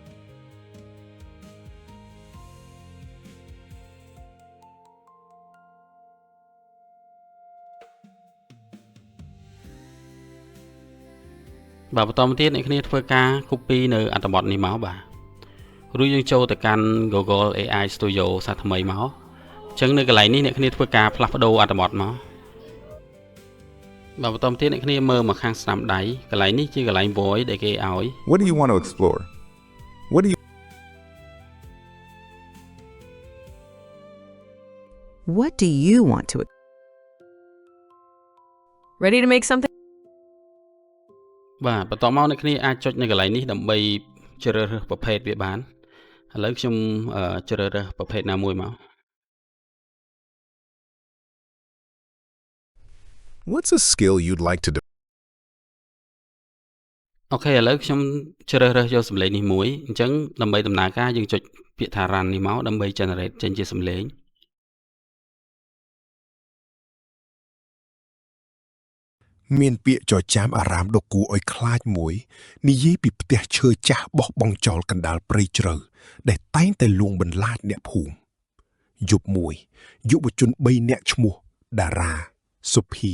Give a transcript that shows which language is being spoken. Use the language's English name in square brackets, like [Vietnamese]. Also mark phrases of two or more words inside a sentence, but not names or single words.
[Khmer] បាទបន្តមកទៀតអ្នកគ្នាធ្វើការ copy នៅអត្ថបទនេះមកបាទរួចយើងចូលទៅកាន់ Google AI Studio សាថ្មីមកអញ្ចឹងនៅកន្លែងនេះអ្នកគ្នាធ្វើការផ្លាស់ប្ដូរអត្ថបទមកបាទបន្តមកទៀតអ្នកគ្នាមើលមកខាងស្ដាំដៃកន្លែងនេះជាកន្លែង voice ដែលគេឲ្យ [English] What do you want to explore? What do you want to Ready to make something? [Khmer] បាទបន្តមកអ្នកគ្នាអាចចុចនៅកន្លែងនេះដើម្បីជ្រើសរើសប្រភេទវាបានឥឡូវខ្ញុំជ្រើសរើសប្រភេទណាមួយមក [English] What's a skill you'd like to develop? [Khmer] អូខេឥឡូវខ្ញុំជ្រើសរើសយកសំឡេងនេះមួយអញ្ចឹងដើម្បីដំណើរការយើងចុចពាក្យថា run នេះមកដើម្បី generate ចេញជាសំឡេង មានពាក្យចចាមអារាមដ៏គួរឲ្យខ្លាចមួយនិយាយពីផ្ទះឈើចាស់បោះបង់ចោលកណ្ដាលព្រៃជ្រៅដែលតែងតែលួងបន្លាចអ្នកភូមិយប់មួយយុវជន3នាក់ឈ្មោះតារាសុភា